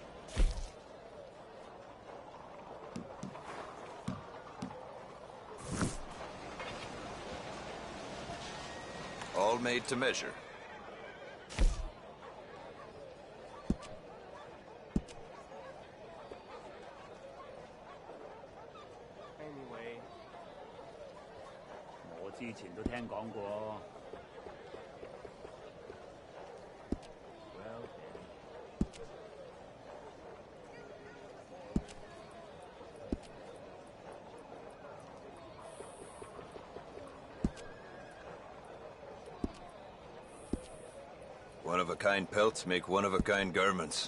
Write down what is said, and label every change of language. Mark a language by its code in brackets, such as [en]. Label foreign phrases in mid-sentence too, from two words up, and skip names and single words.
[en] All made to measure. Anyway. [yue] 我之前都聽講過。Well, [en] One-of-a-kind pelts make one-of-a-kind garments.